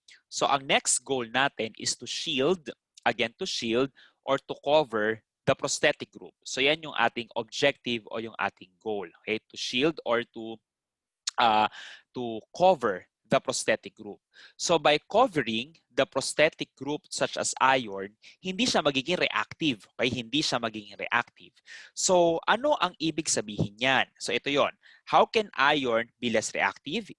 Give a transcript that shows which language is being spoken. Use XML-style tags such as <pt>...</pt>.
<en>So</en> <tl>ang next goal natin</tl> <en>is to shield or to cover the prosthetic group. So</en> <tl>yan yung ating</tl> <en>objective o yung ating goal. Okay? To shield or to cover the prosthetic group. So by covering the prosthetic group such as iron,</en> <tl>hindi siya magiging reactive. Okay? Hindi siya magiging reactive. So ano ang ibig sabihin yan? So ito yon.</tl> <en>How can iron be less reactive?</en>